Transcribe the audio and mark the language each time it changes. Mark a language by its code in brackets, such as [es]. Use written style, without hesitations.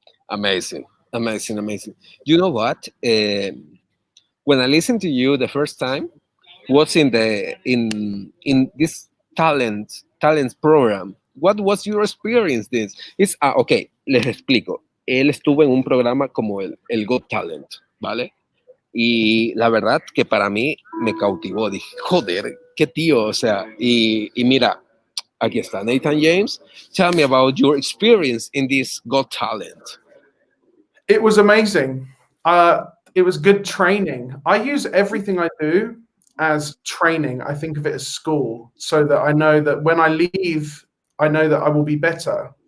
[en] Amazing, amazing, amazing. You know what? When I listened to you the first time, was in this talents program. What was your experience? This is okay. [es] Les explico. Él estuvo en un programa como el Got Talent, ¿vale? Y la verdad que para mí me cautivó. Dije, joder, qué tío, o sea, y mira, aquí está Nathan James. [en] Tell me about your experience in this Got Talent. It was amazing. It was good training. I use everything I do as training. I think of it as school, so that I know that when I leave, I know that I will be better.